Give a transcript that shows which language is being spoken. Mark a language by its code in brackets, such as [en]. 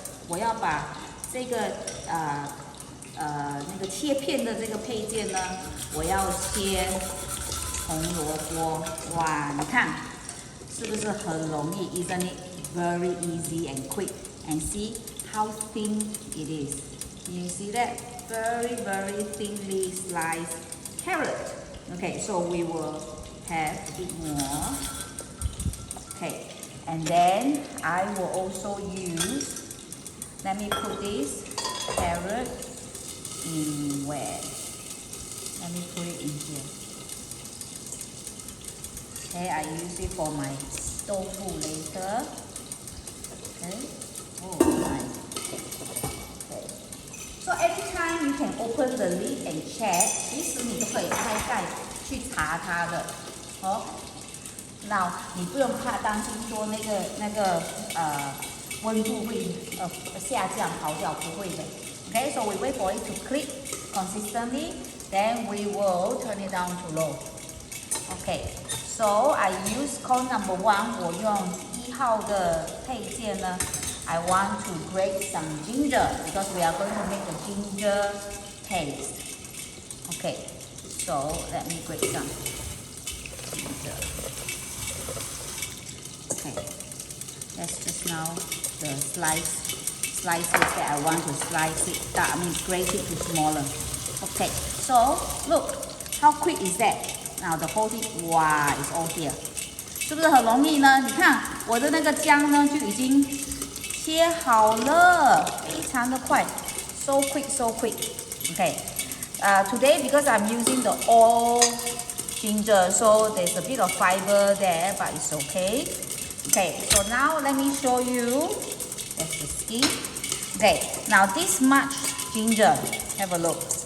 [zh] 我要把这个那个切片的这个配件呢，我要切红萝卜。哇，你看是不是很容易 ？ [en] Isn't it very easy and quick? And see how thin it is. You see that? Very, very thinly sliced carrot. Okay, so we will have a bit more. Okay, and then I will also use, let me put this carrot in where? Let me put it in here. Okay, I use it for my tofu later. Okay, oh nice. Okay, so every time you can open the lid and check. [zh] 其实你都可以开盖去查它的，哦。那你不用怕担心说那个温度会下降跑掉，不会的。 [en] Okay, so we wait for it to click consistently, then we will turn it down to low. Okay, so I use cone number 1. [zh] 我用1号的配件呢 [en] I want to grate some ginger because we are going to make a ginger paste. Okay, so let me grate some ginger. Okay, that's just now the slices that I want to slice it. I mean grate it to smaller. Okay, so look how quick is that? Now the whole thing, wow, it's all here. [zh] 是不是很容易呢？你看我的那个姜呢就已经切好了，非常的快 ， [en] so quick, so quick. Okay, today because I'm using the all ginger, so there's a bit of fiber there, but it's okay. Okay, so now let me show you. That's the skin. Okay, now this much ginger. Have a look.